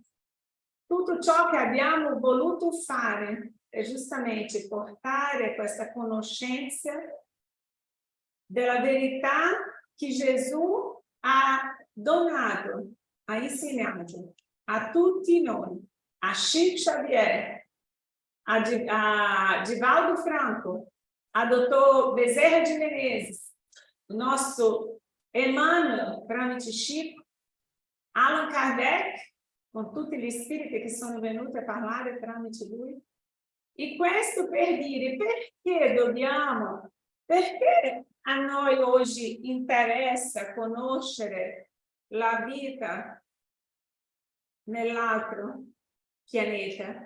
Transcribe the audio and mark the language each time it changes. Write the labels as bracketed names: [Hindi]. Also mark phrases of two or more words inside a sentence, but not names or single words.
[Italian] Tutto ciò che abbiamo voluto fare è giustamente portare questa conoscenza della verità che Gesù ha donato, ha insegnato a tutti noi, a Chico Xavier, a Divaldo Franco, a Dr. Bezerra de Menezes, [Portuguese] o nosso [Italian] Emmanuel, tramite Chico, Allan Kardec, con tutti gli spiriti che sono venuti a parlare tramite lui. E questo per dire perché a noi oggi interessa conoscere la vita nell'altro pianeta?